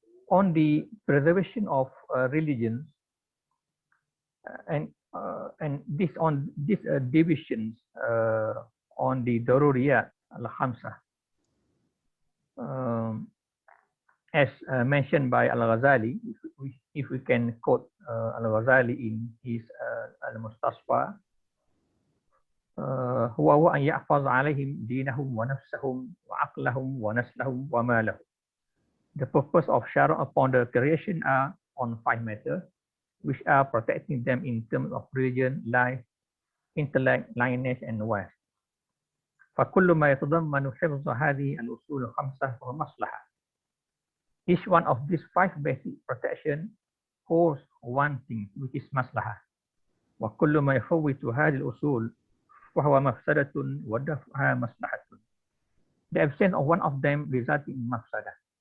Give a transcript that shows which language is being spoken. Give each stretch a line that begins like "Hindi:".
English: On the preservation of religions, and this on these divisions on the Daruriyat al-Khamsa, as mentioned by Al-Ghazali, if we can quote Al-Ghazali in his Al-Mustasfa,
Arabic: هو أن يحفظ عليهم دينهم ونفسهم وعقلهم ونسلهم ومالهم.
English: The purpose of Sharia upon the creation are on five matters, which are protecting them in terms of religion, life, intellect, lineage, and wealth.
Arabic: فكل ما يتضمن حفظ هذه الأصول الخمسة فهو مصلحة.
English: Each one of these five basic protection holds one thing, which is maslahah.
Arabic: وكل ما يفوت هذه الأصول فهو مفسدة ودفعها مصلحة.
English: The absence of one of them results in mafsadah.